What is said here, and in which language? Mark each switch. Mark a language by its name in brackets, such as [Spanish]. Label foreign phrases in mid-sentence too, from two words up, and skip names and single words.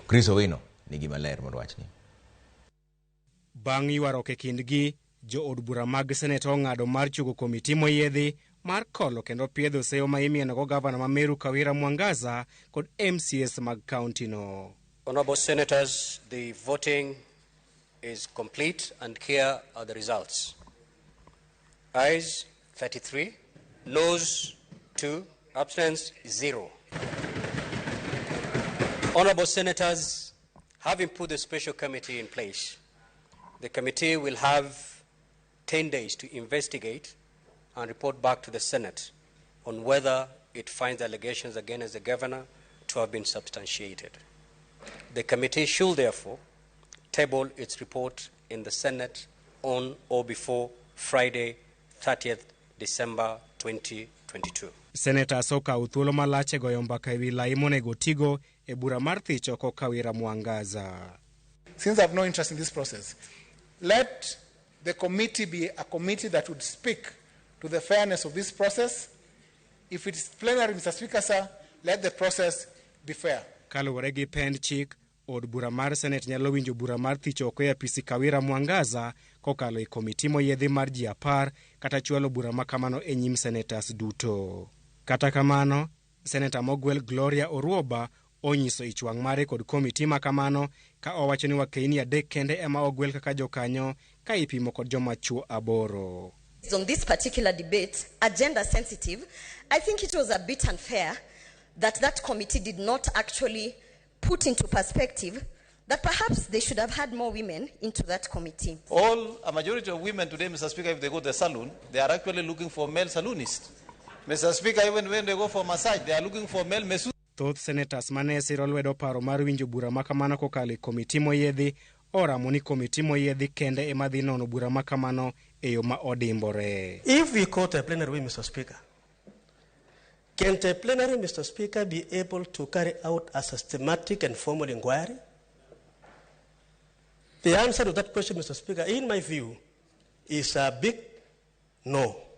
[Luo (Kenya and Tanzania)] Chris Owino nigi maler mar wachni. Bang' ywaruok e kindgi, jo od bura mag Senate ong'ado mar chugo komiti moyiedhi mar kolo kendo piedho seyo ma imienogo gavana ma Meru Kawira Mwangaza kod MCS mag county no. [English] Honorable Senators, the voting is complete and here are the results. Ayes 33, noes 2, abstentions 0. Honorable Senators, having put the special committee in place, the committee will have 10 days to investigate and report back to the Senate on whether it finds allegations against the governor to have been substantiated. The committee should therefore table its report in the Senate on or before Friday, 30th December 2022. [Luo (Kenya and Tanzania)] Senator okawo thuolo malach e goyo mbaka ewi lai monego tigo e bura mar thicho ko Kawira Mwangaza. [English] Since I have no interest in this process, let the committee be a committee that would speak to the fairness of this process. If it is plenary, Mr. Speaker, sir, let the process be fair. [Luo (Kenya and Tanzania)] Kaluwore gi pend chik, od bura mar Senate nyalo winjo bura mar thicho oko e apisi Kawira Mwangaza kokalo e komiti moyiedhi mar ji 10 kata chwalo bura makamano e nyim senetas duto. Kata kamano, Senator mogwel Gloria Oruoba onyiso ichwang' mare kod komiti makamano ka owacho ni wakeini 3 kende ema ogwel kaka jokanyo ka ipimo kod joma chuo 8. [English] On this particular debate, agenda sensitive, I think it was a bit unfair that committee did not actually put into perspective that perhaps they should have had more women into that committee. A majority of women today, Mr. Speaker, if they go to the salon, they are actually looking for male salonists. Mr. Speaker, even when they go for massage, they are looking for male masseurs. [Luo (Kenya and Tanzania)] Thoth senators mane siro lwedo paro mar winjo bura makamano kokalo e komiti moyiedhi oramo ni komiti moyiedhi kende ema dhi nono bura makamano e yo ma odimbore. [English] If we go to a plenary, Mr. Speaker, can the plenary, Mr. Speaker, be able to carry out a systematic and formal inquiry? The answer to that question, Mr. Speaker, in my view, is a big no.